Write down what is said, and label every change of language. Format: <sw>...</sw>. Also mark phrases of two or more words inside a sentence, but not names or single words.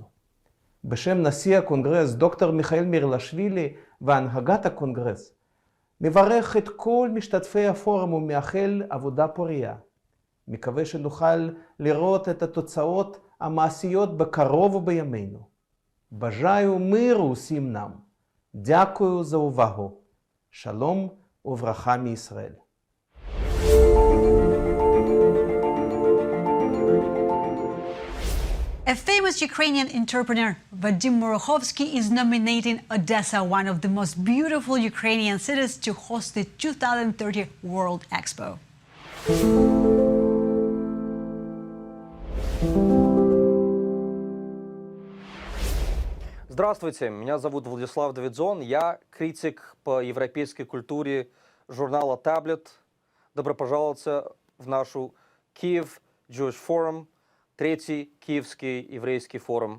<he>בשם נשיא הקונגרס, דוקטור מיכאל מירלשווילי והנהגת הקונגרס, מברך את כל משתתפי הפורום ומאחל עבודה פורייה. מקווה שנוכל לראות את התוצאות המעשיות בקרוב ובימינו.</he> <uk>Бажаю миру всім нам. Дякую за увагу.</uk> <he>Шалом וברכה מישראל.</he> <en>A famous Ukrainian entrepreneur, Vadim Murokhovsky, is nominating Odessa, one of the most beautiful Ukrainian cities, to host the 2030 World Expo.</en> <ru>Здравствуйте, меня зовут Владислав Давидзон, я критик по европейской культуре журнала «Таблет». Добро пожаловать в нашу Kyiv Jewish Forum, третий Киевский еврейский форум.</ru>